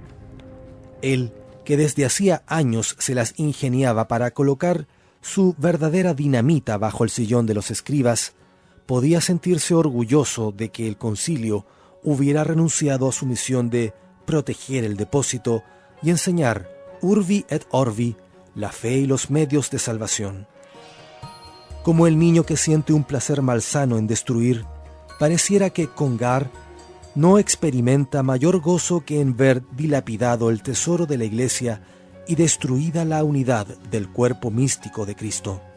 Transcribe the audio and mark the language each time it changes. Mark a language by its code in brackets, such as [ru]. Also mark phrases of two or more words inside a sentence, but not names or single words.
[es] Él, que desde hacía años se las ingeniaba para colocar su verdadera dinamita bajo el sillón de los escribas, podía sentirse orgulloso de que el concilio hubiera renunciado a su misión de proteger el depósito y enseñar [la] urbi et orbi [es] la fe y los medios de salvación. Como el niño que siente un placer malsano en destruir, pareciera que Congar no experimenta mayor gozo que en ver dilapidado el tesoro de la Iglesia y destruida la unidad del cuerpo místico de Cristo.